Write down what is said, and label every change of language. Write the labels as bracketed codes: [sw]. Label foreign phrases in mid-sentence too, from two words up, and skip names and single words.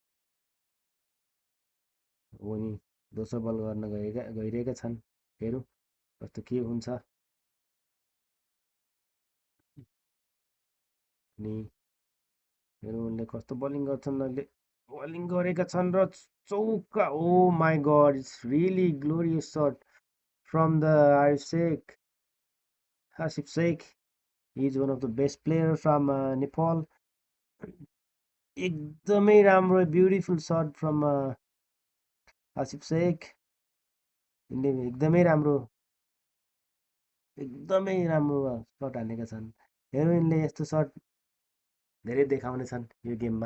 [ne] उनी दोस्रो बल गर्न गइरहेका छन्। हेरौँ कस्तो के हुन्छ। अनि हेरौँ उनले कस्तो बलिङ गर्छन्। अहिले बलिङ गरेका छन् र चौका। [en] Oh my god, It's really glorious shot from the Asif Sheikh. He is one of the best player from Nepal. [ne] एकदमै राम्रो [en] beautiful shot from Asif Sheikh. [ne] एकदमै राम्रो शट हानेका छन्। हेरौँ यिनले यस्तो शट धेरै देखाउने छन् यो गेममा।